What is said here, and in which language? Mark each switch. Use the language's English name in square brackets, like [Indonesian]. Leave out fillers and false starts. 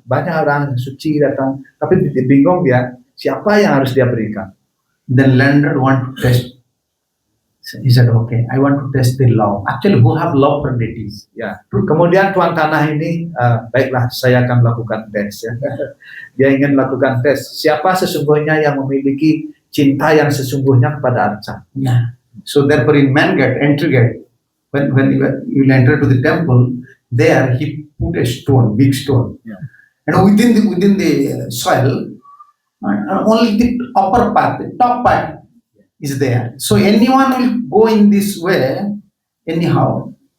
[Indonesian] Banyak orang suci datang, tapi bingung dia siapa yang harus dia berikan. [English] The landlord want to test. He said, okay, I want to test the law. Actually, who have love for deities? [Indonesian] Ya. Kemudian tuan tanah ini, baiklah, saya akan melakukan tes. Ya. Dia ingin melakukan tes. Siapa sesungguhnya yang memiliki cinta yang sesungguhnya kepada arca? Yeah. [English] So therefore, in man gate, entry gate, when you will enter to the temple, there he put a stone, big stone, Yeah. and within the soil, only the upper part, the top part is there. So anyone will go in this way, anyhow.